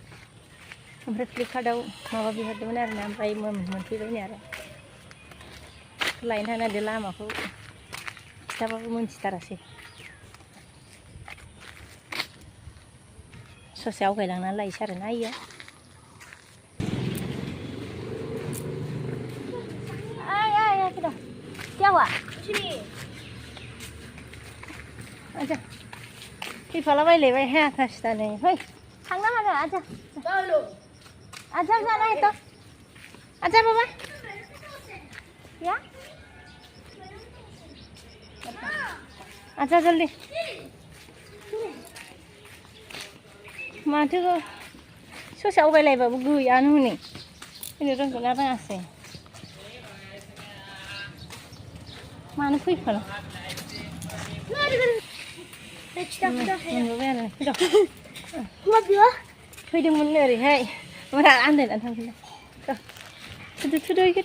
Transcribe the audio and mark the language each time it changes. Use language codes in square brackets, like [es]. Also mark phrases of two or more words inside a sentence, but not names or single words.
[brx] ओमफ्राय फ्लिपकार्टआव माबा बिहरदोंमोन आरोना ओमफ्राय मोनफैबाय नै आरो लायनो थांनांदों लामाखौ खिथाबाबो मोनथिथारासै। ससे आवगायलांनानै लायसै आरोना इयो। [hi] क्या हुआ? अच्छा [brx] फैफालाबायलायबाय हायाखासिदा नै फै थांनो हागोन [hi] आजा आजा जाना है तो आजा बाबा या आजा जल्दी [brx] माथो ससे आवगायलायबाबो गैयानो हनै फैनो रोंगोन ना रोङासै मानो फैफाला मोनबोबाय आरो फैदोंमोन ओरैहाय मारा आन्दायनानै थांफिनदों थुदो